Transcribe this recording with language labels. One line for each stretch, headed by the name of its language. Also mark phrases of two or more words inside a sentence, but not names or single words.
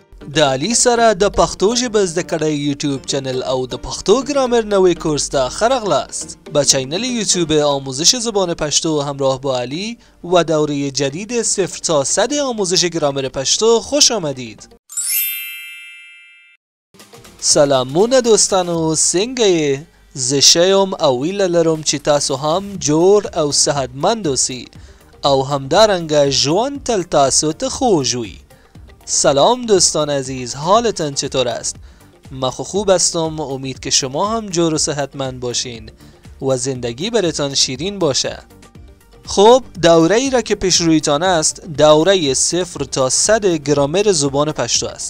Pashto: د علي سره د پښتو ژبه زده کړې یوټیوب چینل او د پښتو ګرامر نوې کورس ته ښه راغلاست.
Persian: با چینل یوتیوب آموزش زبان پشتو همراه با علی و دوره جدید 0 تا 100 آموزش گرامر پشتو خوش آمدید.
Pashto: سلامونه دوستانو، څنګه زه یم او ویله لرم چې تاسو هم جوړ او صحتمند اوسئ او همدارنګه ژوند تل تاسو ته خوږ وي.
Persian: سلام دوستان عزیز، حالتان چطور است؟ من خوب هستم. امید که شما هم جور و صحتمند باشین و زندگی براتان شیرین باشه. خب دوره ای را که پیش رویتان است دوره 0 تا 100 گرامر زبان پشتو است.